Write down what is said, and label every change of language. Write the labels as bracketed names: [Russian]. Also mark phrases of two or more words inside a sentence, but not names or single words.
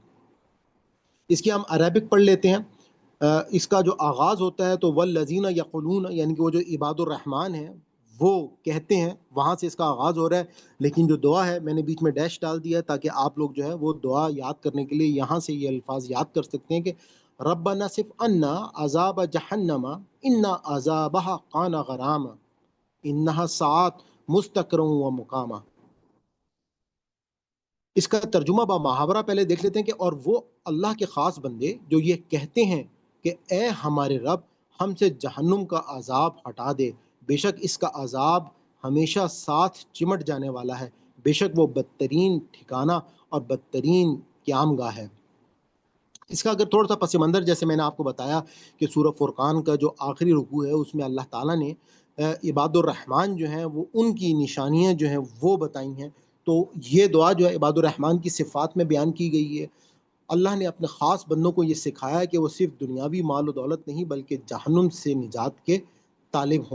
[Urdu] اس کی ہم عربک پڑھ لیتے ہیں۔ اس کا جو آغاز ہوتا ہے تو [Arabic] والذين يقولون [Urdu] یعنی کہ وہ جو عباد الرحمن ہیں وہ کہتے ہیں، وہاں سے اس کا آغاز ہو رہا ہے. لیکن جو دعا ہے میں نے بیچ میں ڈیش ڈال دیا ہے تاکہ آپ لوگ جو ہے وہ دعا یاد کرنے کے لیے یہاں سے یہ الفاظ یاد کر سکتے ہیں کہ [Arabic] ربنا اصرف عنا عذاب جهنم إن عذابها كان غراما إنها ساءت مستقرا ومقاما. [Urdu] اس کا ترجمہ با محاورہ پہلے دیکھ لیتے ہیں کہ اور وہ اللہ کے خاص بندے جو یہ کہتے ہیں کہ اے ہمارے رب ہم سے جہنم کا عذاب ہٹا دے، بیشک اس کا عذاب ہمیشہ ساتھ چمٹ جانے والا ہے، بیشک وہ بدترین ٹھکانا اور بدترین قیام گاہ ہے. اس کا اگر تھوڑا سا پس منظر جیسے میں نے آپ کو بتایا کہ سورہ فرقان کا جو آخری رکوع ہے اس میں اللہ تعالیٰ نے عباد الرحمن جو ہیں وہ ان کی نشانیاں جو ہیں وہ بتائی ہیں. تو یہ دعا جو ہے عباد الرحمن کی صفات میں بیان کی گئی ہے. اللہ نے اپنے خاص بندوں کو یہ سکھایا کہ وہ صرف دنیاوی مال و دولت نہیں بلکہ جہنم سے نجات کے طالب ہوں.